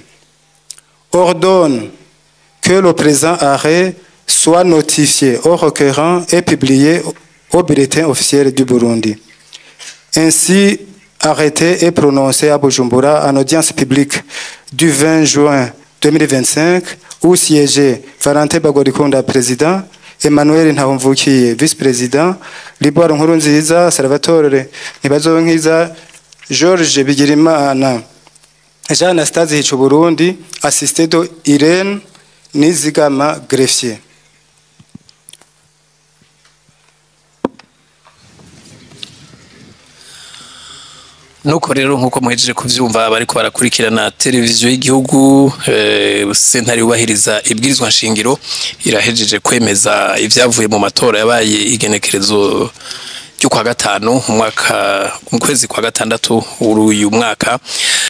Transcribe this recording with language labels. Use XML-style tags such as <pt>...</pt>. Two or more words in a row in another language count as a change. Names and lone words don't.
<fr>Ordonne que le présent arrêt soit notifié au requérant et publié au bulletin officiel du Burundi. Ainsi, arrêté et prononcé à Bujumbura en audience publique du 20 juin 2025, où siégeaient Valentin Bagorikunda, président, Emmanuel Ntahomvukiye, vice-président, Liboire Nkurunziza, Salvatore Ntibazonkiza, Georges Bigirimana, Jean Anastase Hicuburundi, assisté de Irène Nizigama, greffier.</fr> <rn>nuko rero nkuko muhejeje kuvyumva bariko barakurikirana televiziyo y'igihugu sentare yubahiriza ibwirizwa nshingiro irahejeje kwemeza ivyavuye mu matora yabaye igenekerezo ryo kwa gatanu mu kwezi kwa gatandatu uyu mwaka.</rn>